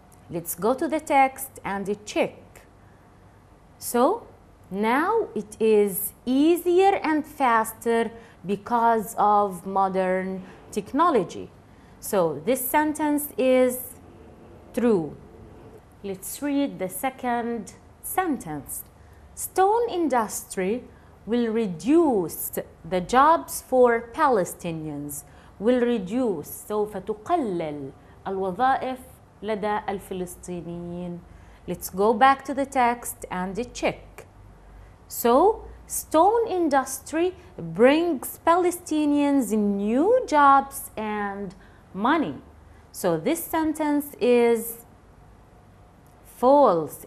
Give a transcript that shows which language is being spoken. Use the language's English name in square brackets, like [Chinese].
[English] Let's go to the text and check. So, now it is easier and faster because of modern technology. So this sentence is true. Let's read the second sentence. Stone industry will reduce the jobs for Palestinians. Will reduce, [Arabic] سوف تقلل الوظائف لدى الفلسطينيين. [English] Let's go back to the text and check. So, stone industry brings Palestinians new jobs and money. So this sentence is false.